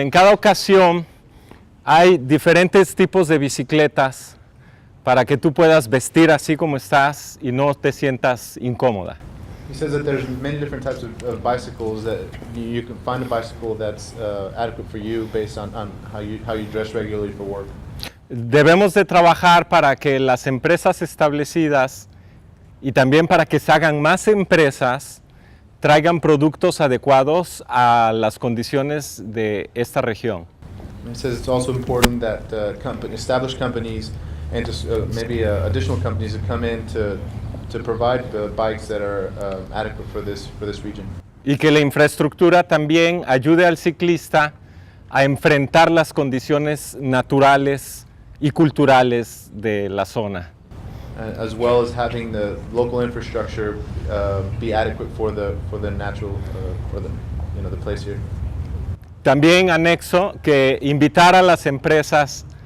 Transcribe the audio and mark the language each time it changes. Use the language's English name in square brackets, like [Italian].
[Spanish] En cada ocasión hay diferentes tipos de bicicletas para que tú puedas vestir así como estás y no te sientas incómoda. [English] He says that there's many different types of bicycles that you can find a bicycle that's adequate for you based on how you dress regularly for work. [Spanish] Debemos de trabajar para que las empresas establecidas y también para que se hagan más empresas traigan productos adecuados a las condiciones de esta región. [English] He says it's also important that established companies and maybe additional companies that come in to provide the bikes that are adequate for this region. [Spanish] Y que la infraestructura también ayude al ciclista a enfrentar las condiciones naturales y culturales de la zona. [English] As well as having the local infrastructure be adequate for the natural for the place here. [Spanish] También anexo que invitar a las empresas